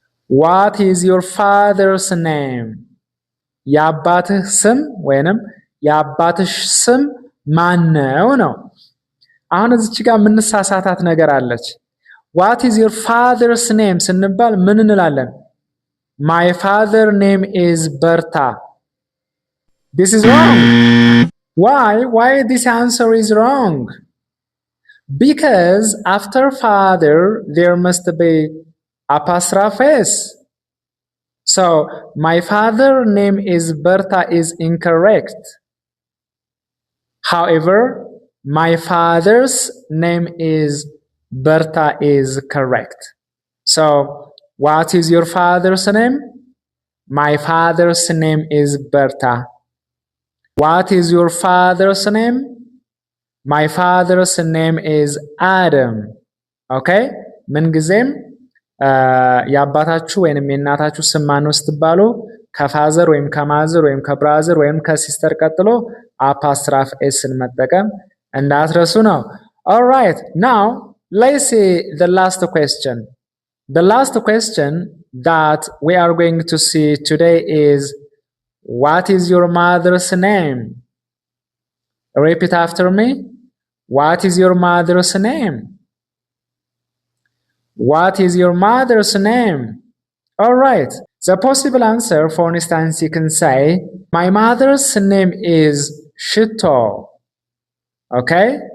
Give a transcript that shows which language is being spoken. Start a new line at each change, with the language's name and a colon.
English: What is your father's name?
Amharic: የአባትህ ስም ወይንም የአባትሽ ስም ማነው ነው። አሁን እዚች ጋር የምንሳሳታት ነገር አለች።
English: What is your father's name
Amharic: ስንባል ምን እንላለን?
English: My father name is Berta. This is wrong. Why? Why this answer is wrong? Because after father there must be apostrophe s. So, my father name is Berta is incorrect. However, my father's name is Berta is correct. So, what is your father's name? My father's name is Berta. What is your father's name? My father's name is Adam. Okay?
Amharic: ምንጊዜም የአባታችሁ ወይንም የእናታችሁ ስም ማነው ስትባሉ ከፋዘር ወይም ከማዘር ወይም ከብራዘር ወይም ከሲስተር ቀጥሎ አፓስትራፍ ኤስን መጠቀም እንዳትረሱ ነው።
English: Alright, now let's see the last question. The last question that we are going to see today is, what is your mother's name? Repeat after me. What is your mother's name? What is your mother's name? Alright, the possible answer, for instance, you can say, my mother's name is Shito. Okay?